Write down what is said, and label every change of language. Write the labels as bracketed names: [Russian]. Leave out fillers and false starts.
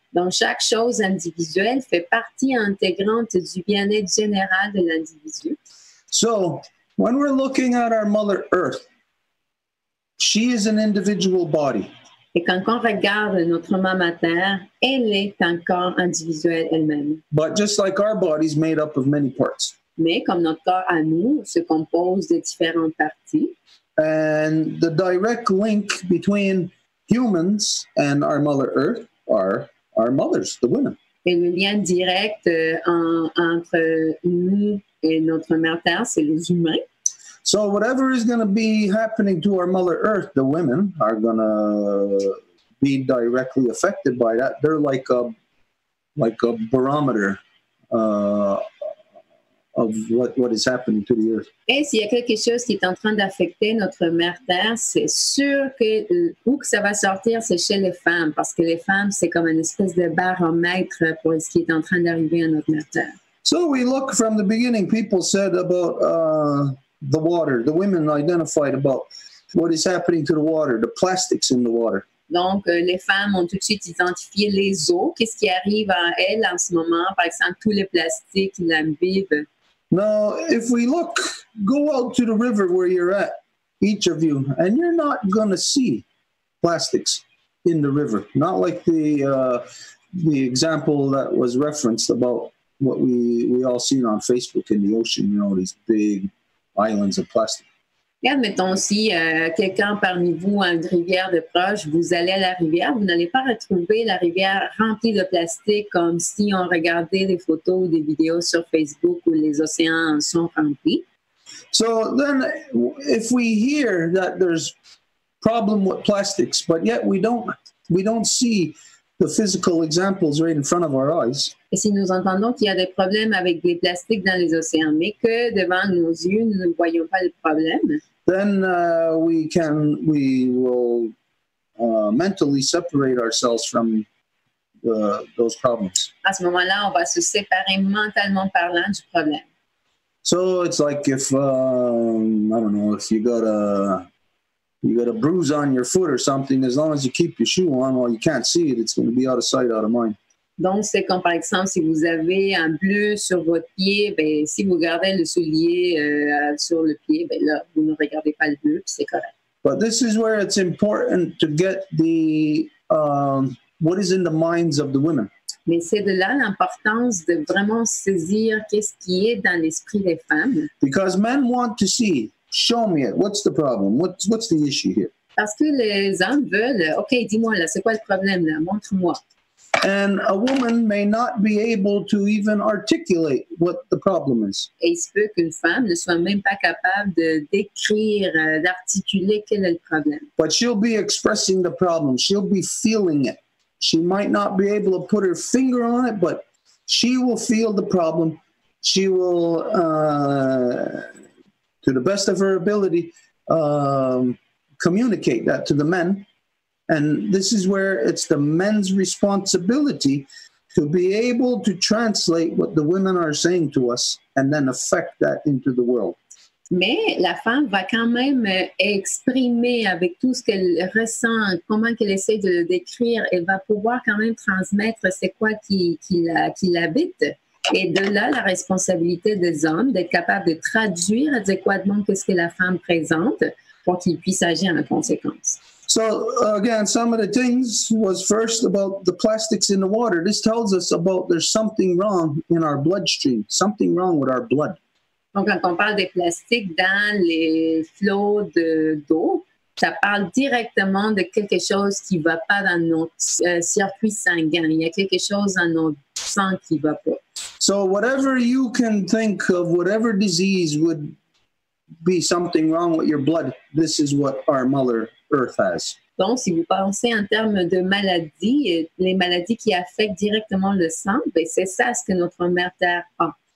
[French] Donc, chaque chose individuelle fait partie intégrante du bien-être général de l'individu. [English] So, when we're looking at our Mother Earth, she is an individual body. [French] Et quand on regarde notre maman Terre, elle est un corps individuel elle-même. [English] But just like our body is made up of many parts. [French] Mais comme notre corps à nous se compose de différentes parties. [English] And the direct link between humans and our Mother Earth are our mothers, the women. [French] Et le lien direct entre nous et notre mère Terre, c'est les humains. [English] So whatever is going to be happening to our Mother Earth, the women are going to be directly affected by that. They're like a barometer of what is happening to the earth. [French] Et s'il y a quelque chose qui est en train d'affecter notre mère Terre, c'est sûr que où que ça va sortir, c'est chez les femmes, parce que les femmes, c'est comme une espèce de baromètre pour ce qui est en train d'arriver à notre mère Terre. [English] So we look from the beginning, people said about the water. The women identified about what is happening to the water, the plastics in the water. [French] Donc, les femmes ont tout de suite identifié les eaux. Qu'est-ce qui arrive à elles en ce moment? Par exemple, tous les plastiques qui l'embivent. [English] Now, if we look, go out to the river where you're at, each of you, and you're not going to see plastics in the river. Not like the example that was referenced about what we all seen on Facebook in the ocean, you know, these big islands of plastic. [French] Et admettons si quelqu'un parmi vous a une rivière de proche, vous allez à la rivière, vous n'allez pas retrouver la rivière remplie de plastique comme si on regardait des photos ou des vidéos sur Facebook où les océans sont remplis. [English] So then if we hear that there's problem with plastics, but yet we don't see the physical examples right in front of our eyes. [French] Et si nous entendons qu'il y a des problèmes avec des plastiques dans les océans, mais que devant nos yeux, nous ne voyons pas le problème, [English] then we will mentally separate ourselves from those problems. [French] À ce moment-là, on va se séparer mentalement parlant du problème. [English] So it's like if I don't know, if you got a bruise on your foot or something, as long as you keep your shoe on while you can't see it, it's going to be out of sight, out of mind. [French] Donc, c'est comme par exemple, si vous avez un bleu sur votre pied, ben, si vous gardez le soulier sur le pied, ben là, vous ne regardez pas le bleu, puis c'est correct. [English] But this is where it's important to get the what is in the minds of the women. [French] Mais c'est de là l'importance de vraiment saisir qu'est-ce qui est dans l'esprit des femmes. [English] Because men want to see, show me it. What's the problem? What's the issue here? [French] Parce que les hommes veulent, OK, dis-moi là, c'est quoi le problème là? Montre-moi. [English] And a woman may not be able to even articulate what the problem is. [French] Et il se peut qu'une femme ne soit même pas capable de décrire, d'articuler quel est le problème. [English] But she'll be expressing the problem. She'll be feeling it. She might not be able to put her finger on it, but she will feel the problem. She will, to the best of her ability, communicate that to the men. And this is where it's the men's responsibility to be able to translate what the women are saying to us and then affect that into the world. [French] Mais la femme va quand même exprimer avec tout ce qu'elle ressent, comment qu'elle essaie de le décrire, elle va pouvoir quand même transmettre c'est quoi qui l'habite. Et de là, la responsabilité des hommes d'être capable de traduire adéquatement ce que la femme présente pour qu'ils puissent agir en conséquence. [English] So again, some of the things was first about the plastics in the water. This tells us about there's something wrong in our bloodstream, something wrong with our blood. [French] Donc, quand on parle des plastiques dans les flots d'eau, ça parle directement de quelque chose qui ne va pas dans notre circuit sanguin. Il y a quelque chose dans notre sang qui ne va pas. [English] So whatever you can think of, whatever disease would be something wrong with your blood, this is what our Mother Earth has. [French] Donc, si vous pensez en termes de maladies, les maladies qui affectent directement le sang, ben c'est ça ce que notre Mère Terre a.